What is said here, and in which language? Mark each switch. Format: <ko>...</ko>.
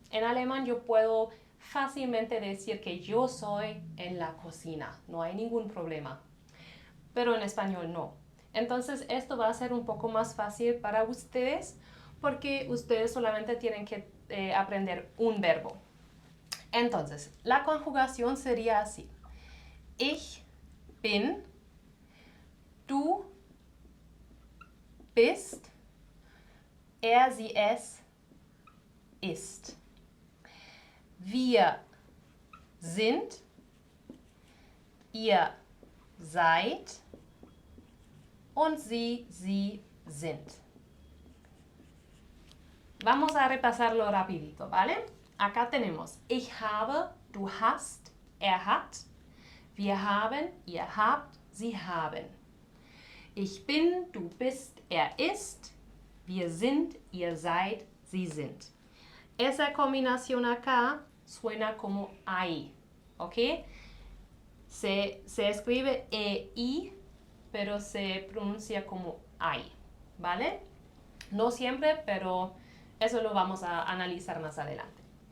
<es>En alemán yo puedo fácilmente decir que yo soy en la cocina, no hay ningún problema. Pero en español no. Entonces esto va a ser un poco más fácil para ustedes porque ustedes solamente tienen que aprender un verbo. Entonces, la conjugación sería así.</es> <de>Ich bin, du bist, sie, es ist. Wir sind, ihr seid und sie sind.</de> <es>Vamos a repasarlo rapidito, ¿vale? Acá tenemos</es> <de>ich habe, du hast, hat. Wir haben, ihr habt, sie haben. Ich bin, du bist, ist. Wir sind, ihr seid, sie sind.</de> <es>Esa combinación acá suena como I, ¿ok? Se escribe EI, pero se pronuncia como I, ¿vale? No siempre, pero eso lo vamos a analizar más adelante.</es>